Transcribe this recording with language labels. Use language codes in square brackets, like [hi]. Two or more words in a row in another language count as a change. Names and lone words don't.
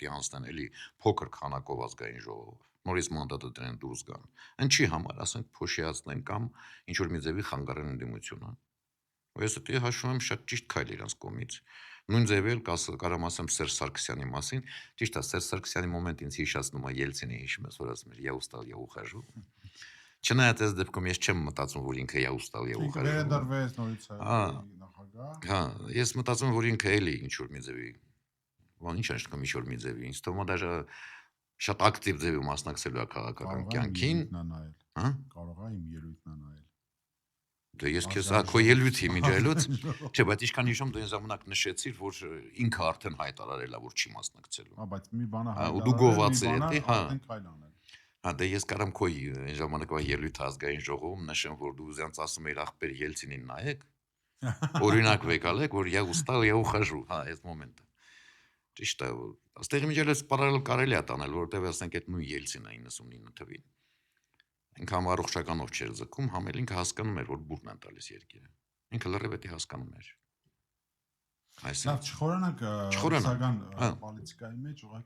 [hy] է անցնեն էլի փոքր քանակով ազգային ժողով, նորից մանդատը դրեն դուրս գան։ Ինչի համար, ասենք, փոշիացնեն կամ ինչ որ մի ձևի խանգարեն ընդդիմությունը։ Ես դա հաշվում եմ շատ ճիշտ քայլ իրանց կողմից։ Նույն ձևի էլ կարամ ասեմ Սերժ Սարգսյանի մասին, ճիշտ է, Սերժ Սարգսյանի մոմենտ ինձ հիշացնում է Ելցինի հիշում ես, որ ասում էր՝ [ru] «Я устал, я ухожу»։ [hy] Չնայած այս դեպքում ես չեմ մտածում, որ ինքը [ru] «Я устал, я ухожу»։ [hy] Վերադարձվեց նորից նախագահ։ Հա, ես մտածում եմ, որ ինքը էլի ինչ որ մի ձևի, ինչ աշխատում ինչ որ մի ձևի, ինձ թվում է դաժե շատ ակտիվ ձևի մասնակցելու է քաղաքական կյանքին։ Հա, կարող է իմ ելույթն անայել։ Դե ես քեզ քո ելույթի միջայլոց, չէ, բայց ինչքան հիշում դու այն ժամանակ նշեցիր, որ ինքը արդեն հայտարարել է, որ չի մասնակցելու։ Հա, բայց մի բանը ու դու գոված ես, հա։ Հա, դե ես կարամ քո այն ժամանակվա ելույթ ազգային ժողովում նշեմ, որ դու զանց ասում էիր ախպեր Ելցինին նայեք։ Օրինակ վեկալեք, որ [ru] «Я устал, я ухожу», [hy] հա, այս մոմենտը։ Ճիշտ է, այստեղ միջելս պարալել կարելի է տանել, որովհետև ասենք այդ նույն Ելցինը 99 թվին ինքը առողջականով չէր ձգում, համ էլ ինքը հասկանում էր, որ բուրն են տալիս երկիրը։ Ինքը լրիվ էդի հասկանում էր։ Լավ, չխորանանք ռուսական պոլիտիկայի մեջ, ուղղակի